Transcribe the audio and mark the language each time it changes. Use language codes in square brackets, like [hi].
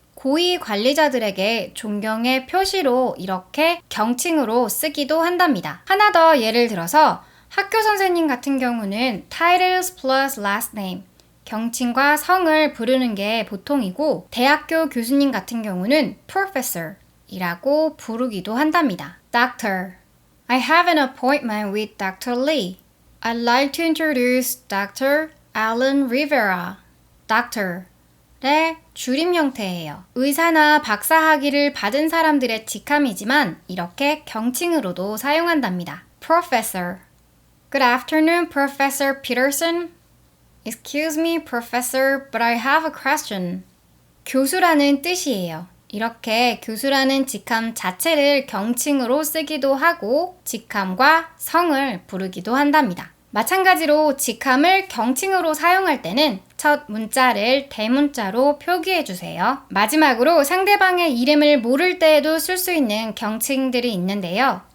[ko] 고위 관리자들에게 존경의 표시로 이렇게 경칭으로 쓰기도 한답니다. 하나 더 예를 들어서 학교 선생님 같은 경우는 titles plus last name, 경칭과 성을 부르는 게 보통이고 대학교 교수님 같은 경우는 professor 이라고 부르기도 한답니다. [en] Doctor, I have an appointment with Dr. Lee. I'd like to introduce Dr. Alan Rivera. [ko] Doctor의 줄임 형태예요. 의사나 박사 학위를 받은 사람들의 직함이지만 이렇게 경칭으로도 사용한답니다. [en] Professor. Good afternoon, Professor Peterson. Excuse me, Professor, but I have a question. [ko] 교수라는 뜻이에요. 이렇게 교수라는 직함 자체를 경칭으로 쓰기도 하고 직함과 성을 부르기도 한답니다. 마찬가지로 직함을 경칭으로 사용할 때는 첫 문자를 대문자로 표기해 주세요. 마지막으로 상대방의 이름을 모를 때에도 쓸 수 있는 경칭들이 있는데요.